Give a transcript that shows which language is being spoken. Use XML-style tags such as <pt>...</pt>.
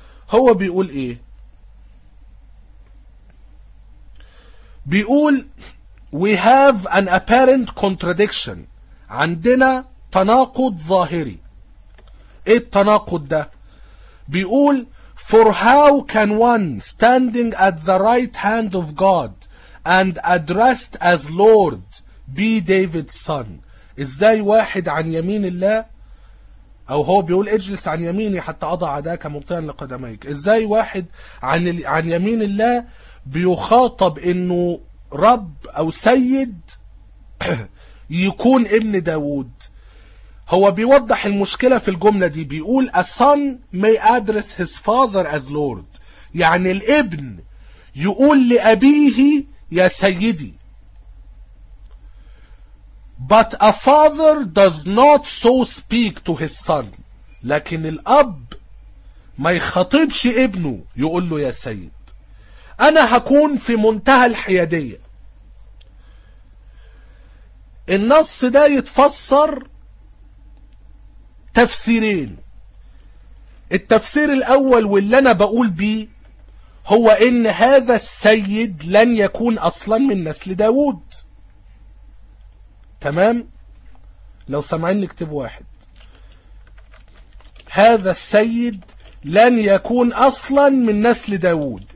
<ar>هو بيقول إيه؟ بيقول</ar> <en>We have an apparent contradiction،</en> <ar>عندنا تناقض ظاهري. ايه التناقض ده؟ بيقول</ar> <en>For how can one standing at the right hand of God and addressed as Lord be David's son.</en> <ar>إزاي واحد عن يمين الله، أو هو بيقول اجلس عن يميني حتى أضع عداك مطيئا لقدميك، إزاي واحد عن يمين الله بيخاطب إنه رب أو سيد يكون ابن داود؟ هو بيوضح المشكلة في الجملة دي، بيقول</ar> <en>a son may address his father as lord،</en> <ar>يعني الابن يقول لأبيه يا سيدي.</ar> <en>But a father does not so speak to his son،</en> <ar>لكن الأب ما يخاطبش ابنه يقول له يا سيد. أنا هكون في منتهى الحيادية. النص ده يتفسر تفسيرين. التفسير الأول واللي أنا بقول بيه هو إن هذا السيد لن يكون أصلا من نسل داود، تمام؟ لو سمعين نكتب واحد، هذا السيد لن يكون أصلا من نسل داود.</ar>